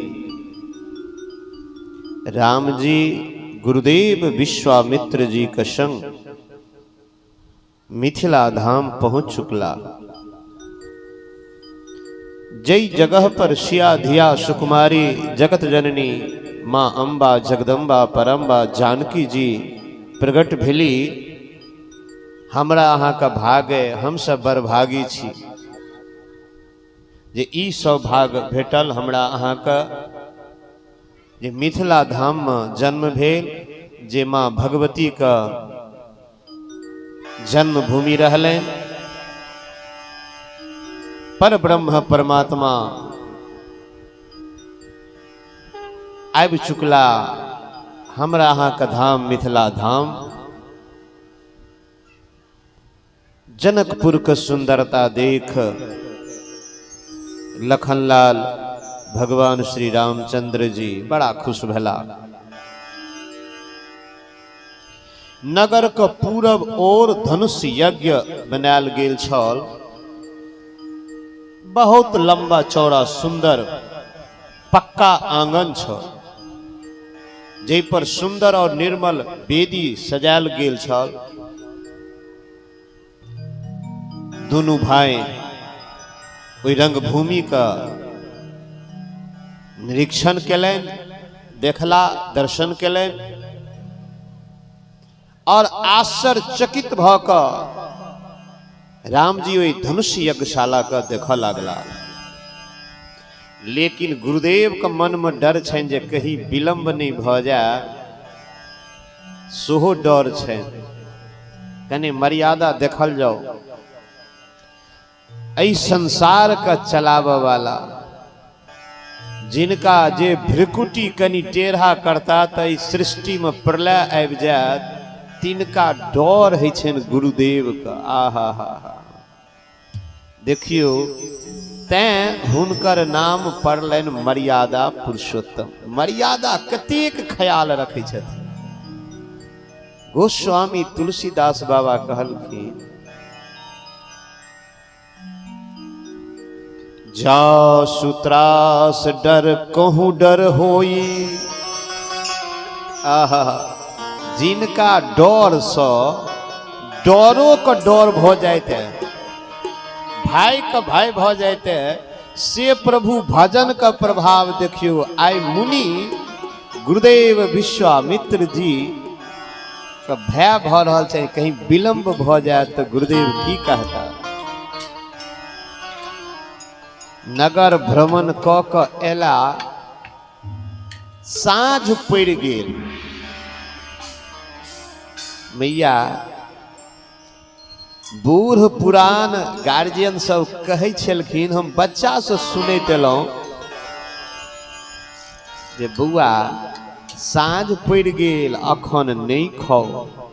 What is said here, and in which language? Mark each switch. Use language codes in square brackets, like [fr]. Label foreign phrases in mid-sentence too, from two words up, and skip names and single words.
[mai] राम जी गुरुदेव विश्वामित्र जी का संग मिथिला धाम पहुंच चुकला। जय जगह पर सिया धिया सुकुमारी जगत जननी माँ अम्बा जगदम्बा परम्बा जानकी जी प्रगट भेली। हमरा अहाँ का भाग है, हम सब बरभागी छी जे ई सौभाग्य भेटल हमरा अहाँ का जे मिथिला धाम में जन्म भेल, जे माँ भगवती का जन्म भूमि रहले। पर ब्रह्म परमात्मा आबि चुकला हमरा अहाँ का धाम मिथिला धाम। जनकपुर का सुंदरता देख लखनलाल भगवान श्री रामचंद्र जी बड़ा खुश भेला। नगर का पूरब ओर धनुष यज्ञ बनायल गेल छल। बहुत लंबा चौड़ा सुंदर पक्का आंगन छल, जै पर सुंदर और निर्मल वेदी सजायल गेल छल। दोनों भाई ओई रंगभूमि का निरीक्षण केलन, देखला, दर्शन केलन और आश्चर्यचकित भऽ राम जी ओई धनुष यज्ञशाला का देख लागला। लेकिन गुरुदेव के मन में डर छनि जे कहीं विलम्ब नहीं भ जाए, सेहो डर छनि। कने मर्यादा देखल जाओ। ऐ संसार का चलावे वाला जिनका जे भ्रिकुटी कनी टेढ़ा करता त इस सृष्टि में प्रलय आबि जायत, तिनका डर है छनि गुरुदेव का। आहा हा हा, देखियो तैं हुनकर नाम पड़लनि मर्यादा पुरुषोत्तम। मर्यादा कतेक ख्याल रखै छथिन। गोस्वामी तुलसीदास बाबा कहलखिन, [awa] जासु त्रास डर कहूँ डर होई। [mai] आहा, जिनका डर सँ डरो का डर भ जाते, भाई का भाई भ जाते, से प्रभु भजन का प्रभाव देखियो। आइ मुनि गुरुदेव विश्वामित्र जी का भय भ रहल छै, कहीं विलम्ब भ जाए तो गुरुदेव की कहता। नगर भ्रमण क क एला, साँझ पड़ गेल। मैया बूढ़ पुरान गार्जियन सब कहै छलखिन, हम बच्चा से सुनैत एलहुँ जे बौआ साँझ पड़ गेल, अखन नहीं खाओ।